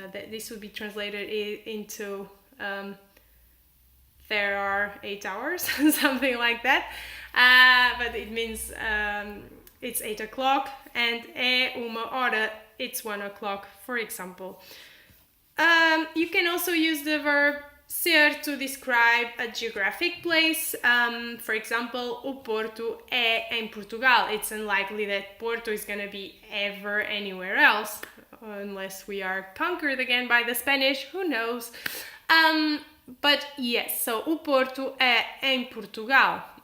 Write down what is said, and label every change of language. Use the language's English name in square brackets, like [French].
[English] This would be translated into there are 8 hours, something like that. But it means it's 8 o'clock, and [Portuguese] é 1 hora, [English] it's 1 o'clock, for example. You can also use the verb ser to describe a geographic place. For example, [Portuguese] o Porto é em Portugal. [English] It's unlikely that Porto is going to be ever anywhere else, unless we are conquered again by the Spanish, who knows. But yes, so [Portuguese] o Porto é em Portugal.